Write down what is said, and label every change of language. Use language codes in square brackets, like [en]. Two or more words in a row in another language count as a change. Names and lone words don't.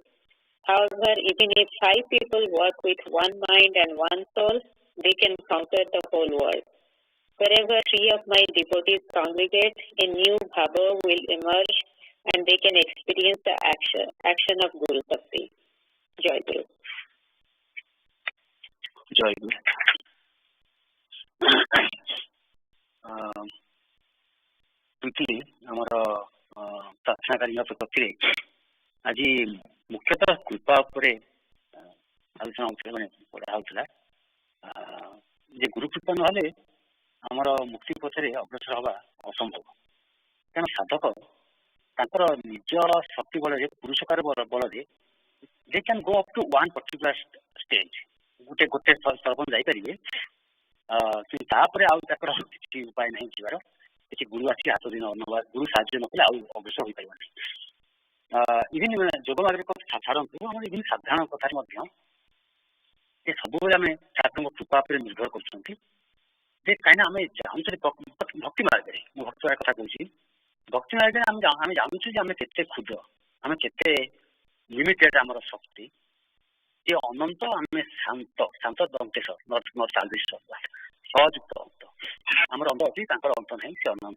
[en] However, even if 5 people work with one mind and one soul, they can conquer the whole world. Wherever 3 of my devotees congregate, a new bhava will emerge and they can experience the action of Guru Bhakti. Joy Guru. Joy Guru. [or] ଆମର ପ୍ରାର୍ଥନାକାରୀଙ୍କ ପକ୍ଷରେ ଆଜି ମୁଖ୍ୟତଃ କୃପା ଉପରେ ଆଲୋଚନା ହେଉଥିଲା, ମାନେ ପଢ଼ା ହେଉଥିଲା ଯେ ଗୁରୁ କୃପା ନହେଲେ ଆମର ମୁକ୍ତି ପଥରେ ଅଗ୍ରସର ହେବା ଅସମ୍ଭବ। ତେଣୁ ସାଧକ ତାଙ୍କର ନିଜ ଶକ୍ତି ବଳରେ ପୁରୁଷକାର ବଳରେ [en] they can go up to one particular stage, [or] ଗୋଟେ ସ୍ତର ଯାଇପାରିବେ, କିନ୍ତୁ ତାପରେ ଆଉ ତାଙ୍କର କିଛି ଉପାୟ ନାହିଁ ଯିବାର। କିଛି ଗୁରୁ ଆସିକି ହାତ ଦିନ ନେବା, ଗୁରୁ ସାହାଯ୍ୟ ନକଲେ ଆଉ ଅଗ୍ରସର ହୋଇପାରିବ ନାହିଁ। ଇଭିନ୍ ଯୋଗ ମାର୍ଗରେ ଛାଡ଼ନ୍ତୁ, ଆମର ଇଭିନ୍ ସାଧାରଣ କଥାରେ ମଧ୍ୟ ସେ ସବୁବେଳେ ଆମେ ଠାକୁରଙ୍କ କୃପା ଉପରେ ନିର୍ଭର କରୁଛନ୍ତି ଯେ କାହିଁକିନା ଆମେ ଜାଣୁଛୁ ଭକ୍ତି ମାର୍ଗରେ, ମୁଁ ଭକ୍ତି ମାର୍ଗ କଥା କହୁଛି, ଭକ୍ତି ମାର୍ଗରେ ଆମେ ଜାଣୁଛୁ ଯେ ଆମେ କେତେ କ୍ଷୁଦ୍ର, ଆମେ କେତେ ଲିମିଟେଡ୍ ଆମର ଶକ୍ତି, ଯେ ଅନନ୍ତ ଆମେ ଶାନ୍ତ ଦନ୍ତେଶ ନଟ ଚାଲିଶ ସହଯୁକ୍ତ ଅନ୍ତ, ଆମର ଅନ୍ତ ଅଛି, ତାଙ୍କର ଅନ୍ତ ନାହିଁ, ସେ ଅନନ୍ତ।